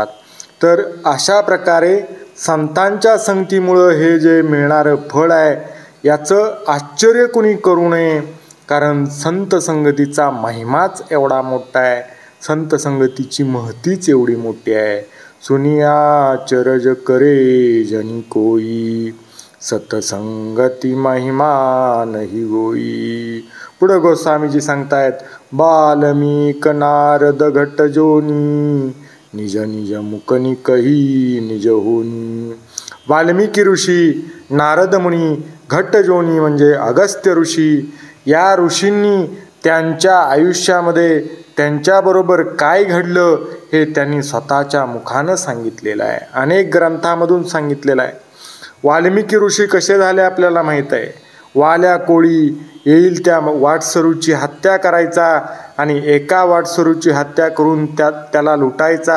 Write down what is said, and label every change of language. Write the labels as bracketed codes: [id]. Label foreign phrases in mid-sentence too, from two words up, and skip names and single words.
[mr] तर अशा प्रकारे संतांच्या संगतीमुळं हे जे मिळणारं फळ आहे याचं आश्चर्य कुणी करू नये, कारण संत संगतीचा महिमाच एवढा मोठा आहे, संत संगतीची महतीच एवढी मोठी आहे. [awa] सुनिया चरज करे जनी कोई सतसंगती महिमा नाही होई. [mr] पुढं गोस्वामीजी सांगतायत, [awa] बाल्मिक नारद घट जोनी निज निज मुकनी कही निज होनी. [mr] वाल्मिकी ऋषी, नारद मुनी, घट जोनी म्हणजे अगस्त्य ऋषी, या ऋषींनी त्यांच्या आयुष्यामध्ये त्यांच्याबरोबर काय घडलं हे त्यांनी स्वतःच्या मुखानं सांगितलेलं आहे, अनेक ग्रंथामधून सांगितलेलं आहे. वाल्मिकी ऋषी कसे झाले आपल्याला माहीत आहे. वाल्या कोळी येईल त्या वाटसरूची हत्या करायचा आणि एका वाटसरूची हत्या करून त्याला लुटायचा.